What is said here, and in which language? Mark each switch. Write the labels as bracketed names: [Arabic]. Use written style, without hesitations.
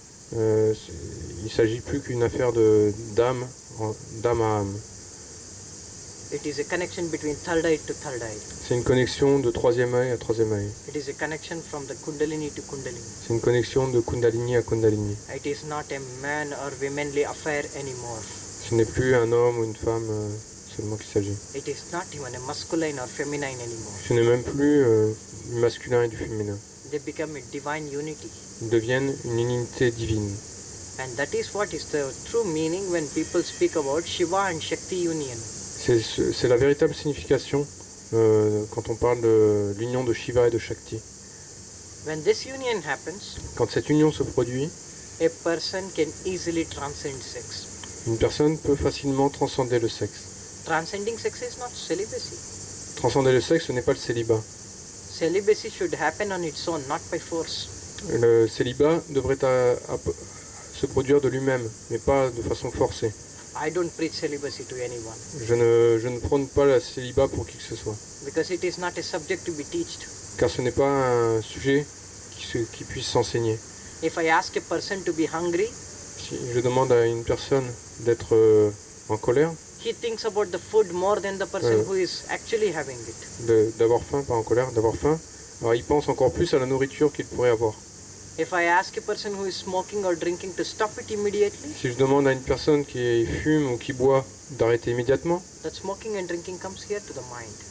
[French] Il ne s'agit plus qu'une affaire d'âme à âme. [English] It is a connection between third eye to third eye. [French] C'est une connexion de troisième œil à troisième œil. [English] It is a connection from the Kundalini to Kundalini. [French] C'est une connexion de Kundalini à Kundalini. [English] It is not a man or womanly affair anymore. [French] Ce n'est plus un homme ou une femme seulement qu'il s'agit. [English] It is not even a masculine or feminine anymore. [French] Ce n'est même plus du masculin et du féminin. [English] They become a divine unity. [French] Ils deviennent une unité divine. [English] And that is what is the true meaning when people speak about Shiva and Shakti union. [French] C'est la véritable signification quand on parle de l'union de Shiva et de Shakti. [English] When this union happens, [French] quand cette union se produit, [English] a person can easily transcend sex. [French] Une personne peut facilement transcender le sexe. [English] Transcending sex is not celibacy. [French] Transcender le sexe, ce n'est pas le célibat. [English] Celibacy should happen on its own, not by force. [French] Le célibat devrait se produire de lui-même, mais pas de façon forcée. [English] I don't preach celibacy to anyone. [French] Je ne prône pas le célibat pour qui que ce soit. [English] Because it is not a subject to be taught. [French] Car ce n'est pas un sujet qui puisse s'enseigner. [English] If I ask a person to be hungry, [French] si je demande à une personne d'être en colère, [English] he thinks about the food more than the person who is actually having it. [French] d'avoir faim, pas en colère, d'avoir faim, alors il pense encore plus à la nourriture qu'il pourrait avoir. [English] If I ask a person who is smoking or drinking to stop it immediately, [French] Si je demande à une personne qui fume ou qui boit d'arrêter immédiatement, [English] that smoking and drinking comes here to the mind.